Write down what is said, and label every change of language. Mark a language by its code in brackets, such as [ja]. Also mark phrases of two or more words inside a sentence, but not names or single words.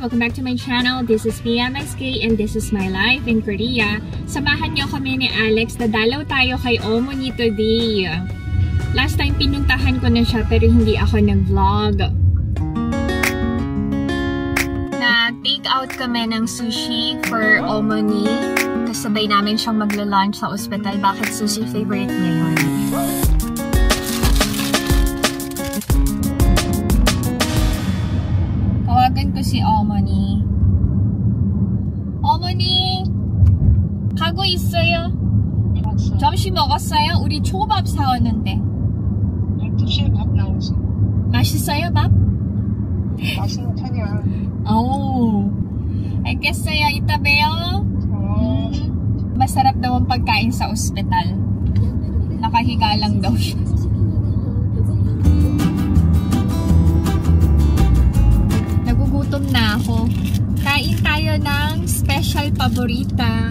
[en] Welcome back to my channel. This is PMSK and this is my life in Korea. [tl] Samahan niyo kami ni Alex. Dadalaw tayo kay Omoni today. Last time pinuntahan ko na siya pero hindi ako nag-vlog. Nag- [en] take out [tl] kami ng sushi for Omoni. Kasabay namin siyang magla-lunch sa ospital. Bakit sushi favorite niya yun? Tawagan ko si Omoni. [ko] Omoni! 가고 있어요? 점심 먹었어요? 우리 초밥 사왔는데. 12시에 밥 나오지. 맛있어요, 밥? 맛있는 편이야. 오. 알겠어요. 이따 봬요. [tl] Masarap daw ang pagkain sa ospital. Nakahiga lang daw siya. Nagugutom na ako. Kain tayo ng special paborita.